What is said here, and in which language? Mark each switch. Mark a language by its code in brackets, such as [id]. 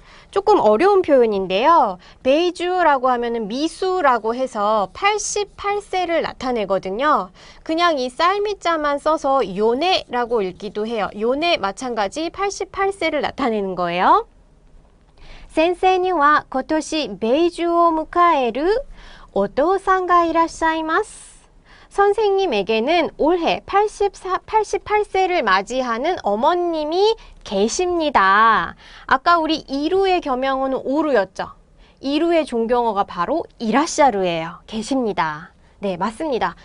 [ko] 조금 어려운 표현인데요. 베이주라고 하면은 미수라고 해서 88세를 나타내거든요. 그냥 이 쌀미자만 써서 요네라고 읽기도 해요. 요네 마찬가지 88세를 나타내는 거예요. [ja] 센세이와 고토시 베이주を迎えるお父さんがいらっしゃいます。 [ko] 선생님에게는 올해 88세를 맞이하는 어머님이 계십니다. 아까 우리 이루의 겸양어는 오루였죠. 이루의 존경어가 바로 이라샤루예요. 계십니다. 네, 맞습니다.